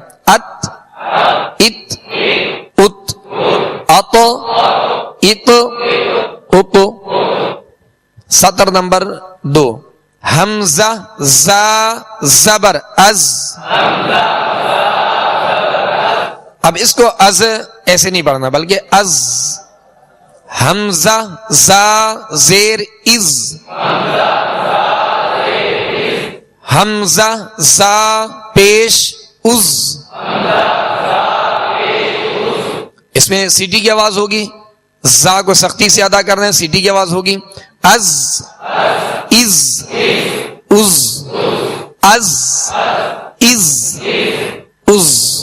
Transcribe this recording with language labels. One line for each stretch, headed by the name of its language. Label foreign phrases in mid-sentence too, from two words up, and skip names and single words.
Urdu: ات ات ات ات ات ات. سطر نمبر 2 حمزہ زا زبر از. اب اس کو از ایسے نہیں پڑھنا بلکہ از. حمزہ زا زیر از، حمزہ زا پیش از. اس میں سیٹی کی آواز ہوگی، زا کو سختی سے ادا کرنا ہے، سیٹی کی آواز ہوگی. از از از از از از.